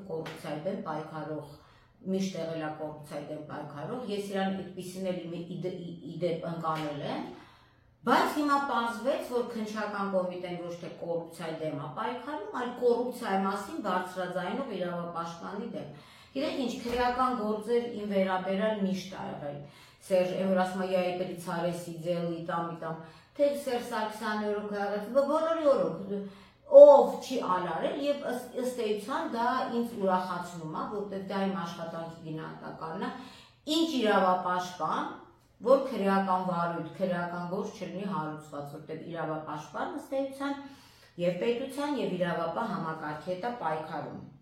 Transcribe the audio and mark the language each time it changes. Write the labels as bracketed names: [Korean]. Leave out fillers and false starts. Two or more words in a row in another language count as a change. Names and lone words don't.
[Armenian] կոռուպցիայի դեմ պայքարող, միշտ եղել է կոռուպցիայի դեմ պայքարող, ես իրան այդպիսին էլ իդեպ ընկալել եմ, բայց հիմա պարզվեց, որ քնչական կոմիտեն ոչ թե կոռուպցիայի դեմ է պայքարում, այլ կոռուպցիայի մասին բարձրաձայնող իրավապաշտպանի դեմ։ Գիտեք ինչ, քրեական գործեր իմ վերաբերյալ միշտ ա եղել։ Սերժ Էմրասմա [Russian] я и при царе сидел и там, [Armenian] թե Սերժ Սարգսյանը օրոք եղել, բոլորի օրոք, ով չի արարել եւ ըստ էության դա ինձ ուրախացնում է, որտեղ դա իմ աշխատանքի գնահատականն է, ինչ իրավապաշտպան, որ քրեական վարույթ, քրեական գործ չլինի հարուցված, որտեղ իրավապաշտպան ըստ էության եւ պետության եւ իրավապահ համակարգի հետ է պայքարում։